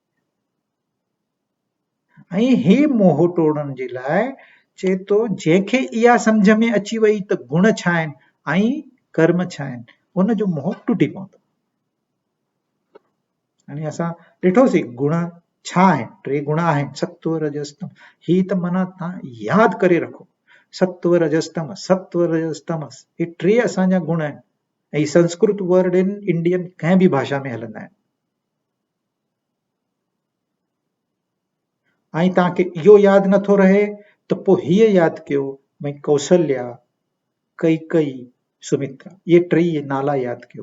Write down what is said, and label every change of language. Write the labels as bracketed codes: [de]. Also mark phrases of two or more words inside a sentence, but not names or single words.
[sd] ऐं हे मोह टोड़ण जे लाइ चए थो जंहिंखे इहा सम्झ में अची वई त गुण छा आहिनि ऐं कर्म छा आहिनि, उनजो मोह टुटी पवंदो। हाणे असां ॾिठोसीं गुण छा आहिनि, 3 गुण आहिनि, सत्व रजस तम। ही त माना तव्हां यादि करे रखो, सत्व रजस तमस, सत्व रजस तमस, हे 3 असांजा गुण आहिनि। ऐं संस्कृत [en] word in Indian [sd] कंहिं बि भाषा में हलंदा आहिनि। ऐं तव्हांखे इहो यादि नथो रहे त पोइ हीअ यादि कयो, भई कौशल्या, कैकई, सुमित्रा, इहे 3 नाला यादि कयो।